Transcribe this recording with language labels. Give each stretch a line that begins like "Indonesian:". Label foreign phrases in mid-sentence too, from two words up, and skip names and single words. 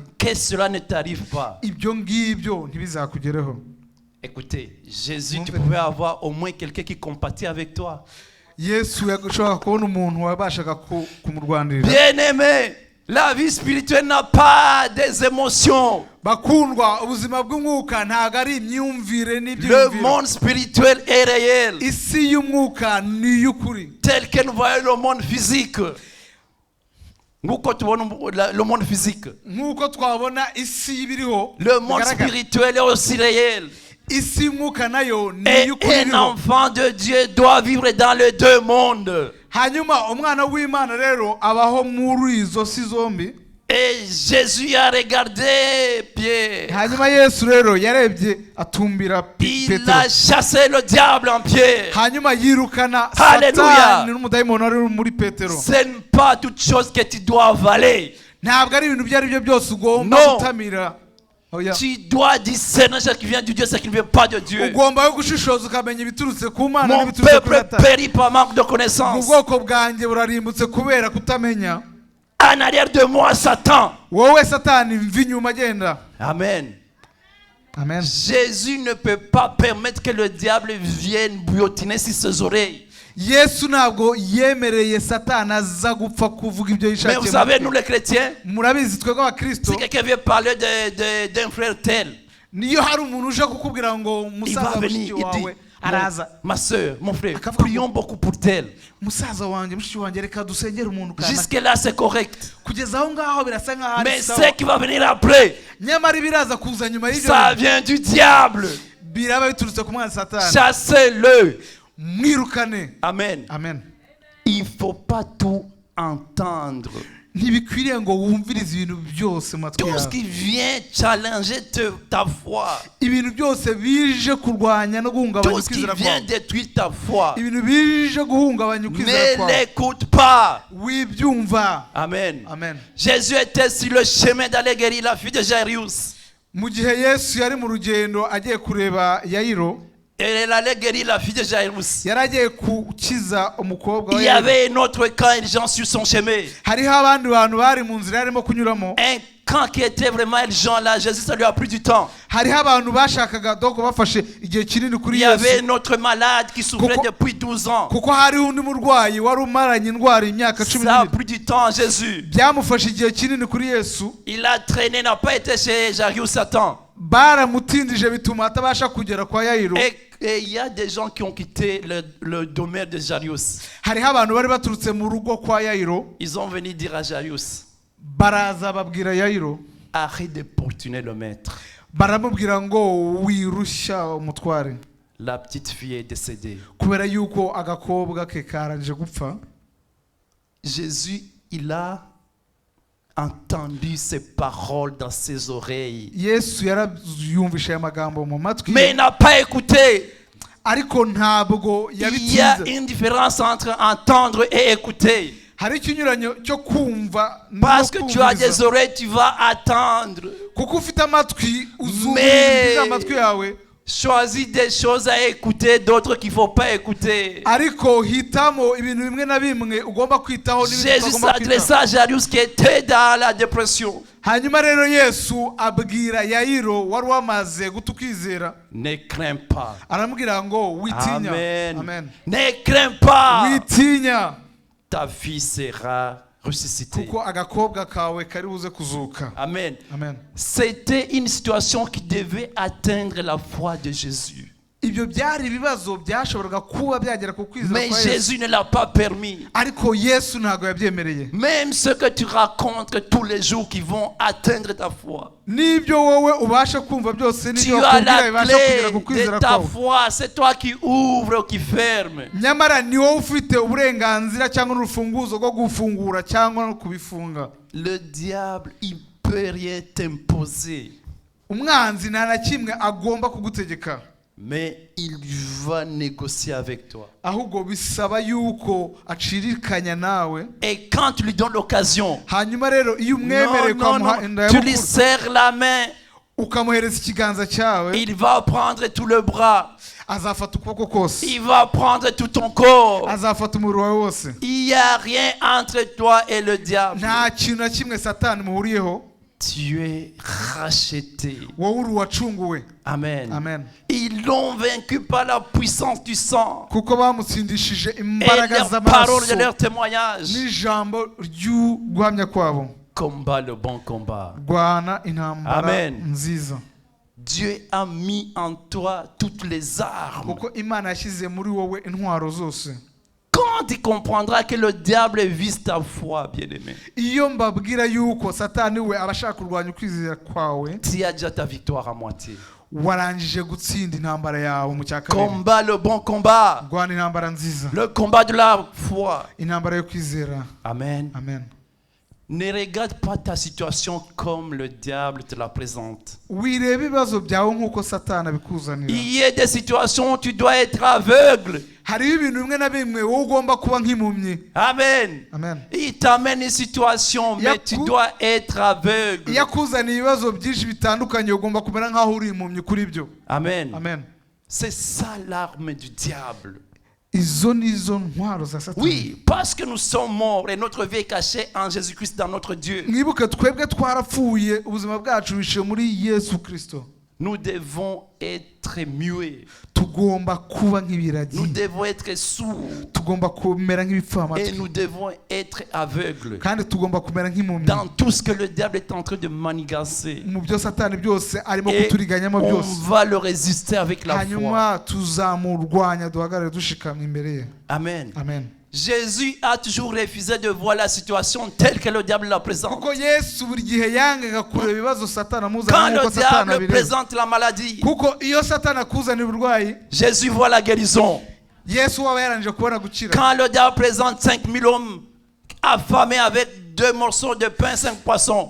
French: que cela ne t'arrive pas.
Kinyarwanda: ibyo ngibyo ntibizakugereho.
French: Écoutez, Jésus, tu Mon pouvais avoir au moins quelqu'un qui compatit avec toi.
Kinyarwanda: Yesu yashobora kubona umuntu wabashaga kumurwanirira.
French: Bien-aimé, la vie spirituelle n'a pas des émotions.
Kinyarwanda: Bakundwa, ubuzima bw'umwuka ntago ari imyumvire
French: Le
Kinyarwanda: n'ibyumviro.
French: monde spirituel est réel.
Kinyarwanda: Isi y'umwuka ni y'ukuri.
French: Tel que nous voyons le monde physique.
Kinyarwanda: Nk'uko tubona
French: le monde physique.
Kinyarwanda: Nk'uko twabona isi y'ibiriho,
French: Le monde spirituel est aussi réel.
Kinyarwanda: isi y'umwuka nayo ni
French: Et
Kinyarwanda: y'ukuri
French: un
Kinyarwanda: iriho.
French: enfant de Dieu doit vivre dans les deux mondes.
Kinyarwanda: Hanyuma umwana w'Imana rero abaho muri izo si zombi.
French: Et Jésus a regardé Pierre.
Kinyarwanda: Hanyuma Yesu rero yarebye atumbira
French: Il
Kinyarwanda: Petero.
French: a chassé le diable en Pierre.
Kinyarwanda: Hanyuma yirukana Hallelujah. Satani n'umudayimoni wari muri Petero.
French: Ce n'est pas toute chose que tu dois avaler.
Kinyarwanda: Ntabwo ari ibintu ibyo ari byo byose ugomba No. gutamira. Oya.
French: Tu dois discerner ce qui vient de Dieu, ce qui ne vient pas de Dieu.
Kinyarwanda: Ugomba yo gushishoza ukamenya ibiturutse ku Mana
French: Mon
Kinyarwanda: n'ibiturutse kuri
French: peuple
Kinyarwanda: Satani.
French: périt par manque de
Kinyarwanda: Mu
French: connaissance.
Kinyarwanda: bwoko bwanjye burarimbutse kubera kutamenya.
French: En arrière de moi, Satan.
Kinyarwanda: Wowe Satani mva inyuma agenda.
French: Amen.
Kinyarwanda: Amen.
French: Jésus ne peut pas permettre que le diable vienne bouillotiner sur ses oreilles.
Kinyarwanda: Yesu ntabwo yemereye Satani aza gupfa kuvuga ibyo
French: Mais
Kinyarwanda: yishakiye.
French: vous savez, nous les chrétiens,
Kinyarwanda: Murabizi twebwe abakristo,
French: si quelqu'un vient parler d'un frère tel,
Kinyarwanda: niyo hari umuntu uje kukubwira ngo
French: il va
Kinyarwanda: musaza
French: venir,
Kinyarwanda: mushiki
French: il dit,
Kinyarwanda: wawe araza,
French: ma soeur, mon frère,
Kinyarwanda: Akavuga ngo,
French: prions beaucoup pour tel.
Kinyarwanda: musaza wanjye mushiki wanjye reka dusengere umuntu kana.
French: Jusque là, c'est correct.
Kinyarwanda: Kugeza aho ngaho birasa nkaho ari
French: Mais
Kinyarwanda: sawa.
French: ce qui va venir après,
Kinyarwanda: Nyamara ibiraza kuza nyuma y'ibyo
French: ça vient du diable.
Kinyarwanda: biraba biturutse ku mwana Satani.
French: Chassez-le.
Kinyarwanda: Mwirukane.
French: Amen.
Kinyarwanda: Amen.
French: Il ne faut pas tout entendre.
Kinyarwanda: Ntibikwiriye ngo wumvirize ibintu byose mu matwi
French: Tout ce
Kinyarwanda: yawe.
French: qui vient challenger ta foi,
Kinyarwanda: Ibintu byose bije kurwanya no guhungabanya
French: tout ce qui
Kinyarwanda: ukwizera
French: vient
Kinyarwanda: kwawe.
French: détruire ta foi,
Kinyarwanda: Ibintu bije guhungabanya ukwizera
French: ne
Kinyarwanda: kwawe.
French: l'écoute pas.
Kinyarwanda: Wibyumva.
French: Amen.
Kinyarwanda: Amen.
French: Jésus était sur le chemin d'aller guérir la fille de Jairus.
Kinyarwanda: Mu gihe Yesu yari mu rugendo agiye kureba Yayiro,
French: Et elle allait guérir la fille de Jairus.
Kinyarwanda: yari agiye gukiza umukobwa wa
French: Il y
Kinyarwanda: Yayiro.
French: avait un autre camp urgent sur son chemin.
Kinyarwanda: Hariho abandi bantu bari mu nzira yarimo kunyuramo.
French: Un camp qui était vraiment urgent là. Jésus, ça lui a pris du temps.
Kinyarwanda: Hariho abantu bashakaga doko bafashe igihe kinini
French: Il
Kinyarwanda: kuri
French: y avait
Kinyarwanda: Yesu,
French: un autre malade qui souffrait
Kinyarwanda: Kuko-
French: depuis 12 ans.
Kinyarwanda: kuko hariho undi murwayi wari umaranye indwara imyaka cumi
French: Ça a
Kinyarwanda: n'ibiri.
French: pris du temps à Jésus.
Kinyarwanda: Byamufashe igihe kinini kuri Yesu,
French: Il a traîné, n'a pas été chez Jairus Satan.
Kinyarwanda: baramutindije bituma atabasha kugera kwa Yayiro.
French: Et il y a des gens qui ont quitté le domaine de Jairus.
Kinyarwanda: Hariho abantu bari baturutse mu rugo kwa Yayiro,
French: Ils ont venu dire à Jairus,
Kinyarwanda: baraza babwira Yayiro,
French: arrête de portuner le maître.
Kinyarwanda: baramubwira ngo wirushya umutware,
French: La petite fille est décédée.
Kinyarwanda: kubera yuko agakobwa ke karangije gupfa.
French: Jésus, il a entendu ces paroles dans ses oreilles.
Kinyarwanda: Yesu yarayumvishe aya magambo mu matwi
French: Mais
Kinyarwanda: ye,
French: il n'a pas écouté.
Kinyarwanda: ariko ntabwo
French: Il y a
Kinyarwanda: yabitinze.
French: une différence entre entendre et écouter.
Kinyarwanda: Hari ikinyuranyo cyo kumva no
French: Parce que tu as des
Kinyarwanda: kumviriza.
French: oreilles, tu vas attendre.
Kinyarwanda: Kuko ufite amatwi uzumva
French: Mais-
Kinyarwanda: ibintu amatwi yawe,
French: Choisis des choses à écouter, d'autres qu'il ne faut pas écouter.
Kinyarwanda: ariko hitamo ibintu bimwe na bimwe ugomba kwitaho n'ibindi
French: Jésus
Kinyarwanda: utagomba kwitaho.
French: s'adressa à Jairus qui était dans la dépression.
Kinyarwanda: Hanyuma rero Yesu abwira Yayiro wari wamaze guta ukwizera,
French: Ne crains pas.
Kinyarwanda: aramubwira ngo witinya.
French: Amen.
Kinyarwanda: Amen.
French: Ne crains pas.
Kinyarwanda: Witinya,
French: Ta fille sera ressuscitée.
Kinyarwanda: kuko agakobwa kawe kari buze kuzuka.
French: Amen.
Kinyarwanda: Amen.
French: C'était une situation qui devait atteindre la foi de Jésus.
Kinyarwanda: Ibyo byari ibibazo byashoboraga kuba byagera ku kwizera
French: Mais
Kinyarwanda: kwa Yesu,
French: Jésus ne l'a pas permis.
Kinyarwanda: ariko Yesu ntabwo yabyemereye.
French: Même ce que tu rencontres tous les jours qui vont atteindre ta foi.
Kinyarwanda: N'ibyo wowe ubasha kumva byose
French: Tu
Kinyarwanda: n'ibyo
French: as
Kinyarwanda: bakubwira
French: la
Kinyarwanda: bibasha kugera
French: clé
Kinyarwanda: ku kwizera
French: de ta
Kinyarwanda: kwawe,
French: foi. C'est toi qui ouvres ou qui fermes.
Kinyarwanda: nyamara ni wowe ufite uburenganzira cyangwa n'urufunguzo rwo gufungura cyangwa no kubifunga.
French: Le diable, il ne peut rien t'imposer.
Kinyarwanda: Umwanzi nta na kimwe agomba kugutegeka,
French: Mais il va négocier avec toi.
Kinyarwanda: ahubwo bisaba yuko acirikanya nawe.
French: Et quand tu lui donnes l'occasion,
Kinyarwanda: Hanyuma rero iyo
French: non,
Kinyarwanda: umwemereye
French: non,
Kinyarwanda: ukamuha
French: non,
Kinyarwanda: inda
French: tu lui
Kinyarwanda: y'abukuru,
French: serres la main,
Kinyarwanda: ukamuhereza ikiganza cyawe,
French: il va prendre tout le bras.
Kinyarwanda: azafata ukuboko kose,
French: Il va prendre tout ton corps.
Kinyarwanda: azafata umubiri wawe wose.
French: Il n'y a rien entre toi et le diable.
Kinyarwanda: Nta kintu na kimwe satani muhuriyeho.
French: Tu es racheté.
Kinyarwanda: Wowe uri uwacunguwe.
French: Amen.
Kinyarwanda: Amen.
French: Ils l'ont vaincu par la puissance du sang
Kinyarwanda: Kuko bamutsindishije
French: et
Kinyarwanda: imbaraga
French: leur parole de
Kinyarwanda: z'amaraso
French: leur témoignage.
Kinyarwanda: n'ijambo ry'uguhamya kwabo.
French: Combat le bon combat.
Kinyarwanda: Rwana intambara
French: Amen.
Kinyarwanda: nziza.
French: Dieu a mis en toi toutes les armes.
Kinyarwanda: Kuko Imana yashyize muri wowe intwaro zose.
French: Quand tu comprendras que le diable vise ta foi, bien-aimé,
Kinyarwanda: Iyo mbabwira yuko satani we abashaka kurwanya ukwizera kwawe,
French: tu as déjà ta victoire à moitié.
Kinyarwanda: warangije gutsinda intambara yawe mu cya kabiri.
French: Combat le bon combat.
Kinyarwanda: Rwana intambara nziza,
French: Le combat de la foi.
Kinyarwanda: intambara yo kwizera.
French: Amen.
Kinyarwanda: Amen.
French: Ne regarde pas ta situation comme le diable te la présente.
Kinyarwanda: Wireba ibibazo byawe nk'uko satani abikuzanira.
French: Il y a des situations où tu dois être aveugle.
Kinyarwanda: Hariho ibintu bimwe na bimwe wowe ugomba kuba nk'impumyi.
French: Amen.
Kinyarwanda: Amen.
French: Il t'amène une situation, mais tu dois être aveugle.
Kinyarwanda: Iyo akuzaniye ibibazo byinshi bitandukanye ugomba kumera nk'aho uri impumyi kuri byo.
French: Amen.
Kinyarwanda: Amen.
French: C'est ça l'arme du diable.
Kinyarwanda: Izo nizo ntwaro za satani.
French: Oui, parce que nous sommes morts et notre vie est cachée en Jésus-Christ dans notre Dieu.
Kinyarwanda: Mwibuke twebwe twarapfuye, ubuzima bwacu bishiye muri Yesu Kristo.
French: Nous devons être muets.
Kinyarwanda: Tugomba kuba nk'ibiragi.
French: Nous devons être sourds.
Kinyarwanda: Tugomba kumera
French: Et
Kinyarwanda: nk'ibipfamatwi.
French: nous devons être aveugles
Kinyarwanda: Kandi tugomba kumera nk'impumyi.
French: dans tout ce que le diable est en train de manigancer.
Kinyarwanda: Mu byo satani byose arimo
French: Et
Kinyarwanda: kuturiganyamo
French: on
Kinyarwanda: byose.
French: va le résister avec la foi.
Kinyarwanda: Hanyuma tuzamurwanya duhagarare dushikamye imbere ye.
French: Amen.
Kinyarwanda: Amen.
French: Jésus a toujours refusé de voir la situation telle que le diable la présente.
Kinyarwanda: Kuko Yesu buri gihe yangaga kureba ibibazo satani amuzana
French: Quand
Kinyarwanda: nk'uko
French: le
Kinyarwanda: satani
French: diable
Kinyarwanda: abireba.
French: présente la maladie,
Kinyarwanda: Kuko iyo satani akuzanira uburwayi,
French: Jésus voit la guérison.
Kinyarwanda: Yesu waba yarangije kubona gukira.
French: Quand le diable présente 5000 hommes affamés avec 2 morceaux de pain, 5 poissons,